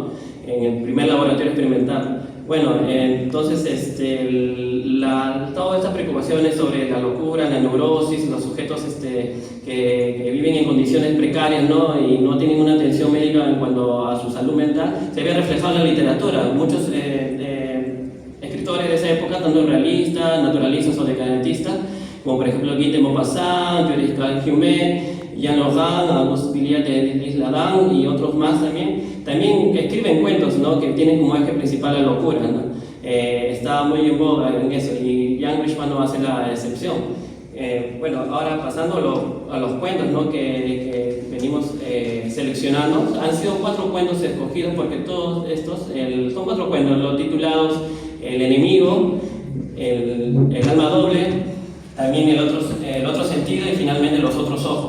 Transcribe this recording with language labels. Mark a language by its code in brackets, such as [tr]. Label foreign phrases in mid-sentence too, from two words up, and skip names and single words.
[es] En el primer laboratorio experimental. Bueno, entonces todas estas preocupaciones sobre la locura, la neurosis, los sujetos que viven en condiciones precarias, ¿no? y no tienen una atención médica en cuanto a su salud mental, se ve reflejado en la literatura. Muchos escritores de esa época, tanto realistas, naturalistas o decadentistas, como por ejemplo Guy de Maupassant, Pierre Humet, Jean Laurent, Auguste Billiat de L'Isle-Adam y otros más también escriben cuentos, ¿no? que tienen como eje principal la locura, ¿no? Está muy en boga en eso, y Jan Richman no hace la excepción. Bueno, ahora pasando a los cuentos, ¿no? que venimos seleccionando, han sido 4 cuentos escogidos, porque todos estos son 4 cuentos, los titulados El enemigo, el alma doble, también el otro sentido, y finalmente Los otros ojos.